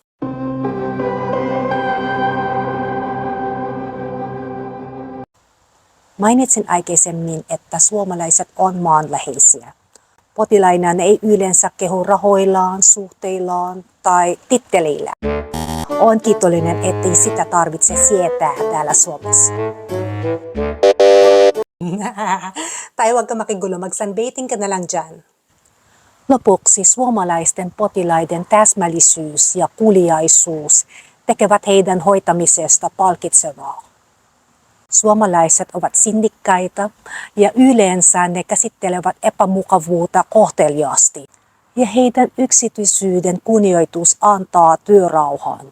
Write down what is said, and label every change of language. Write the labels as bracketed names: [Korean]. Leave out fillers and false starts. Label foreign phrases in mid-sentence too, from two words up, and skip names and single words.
[Finnish] Mainitsin aikaisemmin, että suomalaiset on maanläheisiä. Potilaina ne ei yleensä kehu rahoillaan, suhteillaan tai titteleillä. Olen kiitollinen, ettei sitä tarvitse sietää täällä Suomessa. [Filipino] Tai huwag ka makigulo, mag-sunbathing ka na lang dyan. [Finnish] Lopuksi suomalaisten potilaiden täsmällisyys ja kuuliaisuus tekevät heidän hoitamisesta palkitsevaa. Suomalaiset ovat sinnikkäitä ja yleensä ne käsittelevät epämukavuutta kohteliaasti ja heidän yksityisyyden kunnioitus antaa työrauhan.